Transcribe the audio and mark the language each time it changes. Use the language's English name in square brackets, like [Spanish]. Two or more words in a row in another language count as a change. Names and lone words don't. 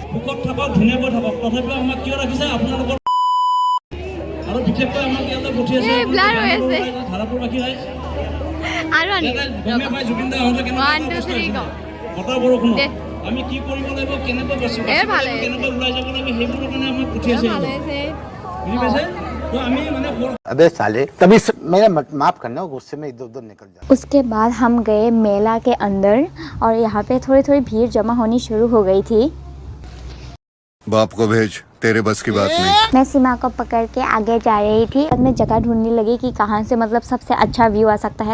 [Assamese] ব্লার হৈ আছে আৰু আনি 1 2 3 গো আমি কি কৰিব লাগিব কেনেকৈ বচিব কেনেকৈ ওলাই যাব লাগিব হেবোৰ কাৰণে আমাক পুঠিয়াইছে বুজি পাইছে। [Hindi] तो [Assamese] আমি মানে [Hindi] अबे साले तभी मेरा माफ करना, गुस्से में इधर उधर निकल जा। उसके बाद हम गए मेला के अंदर और यहाँ पे थोड़ी थोड़ी भीड़ जमा होनी शुरू हो गई थी। बाप को भेज, तेरे बस की बात नहीं। मैं सीमा को पकड़ के आगे जा रही थी और मैं जगह ढूंढने लगी कि कहाँ से मतलब सबसे अच्छा व्यू आ सकता है।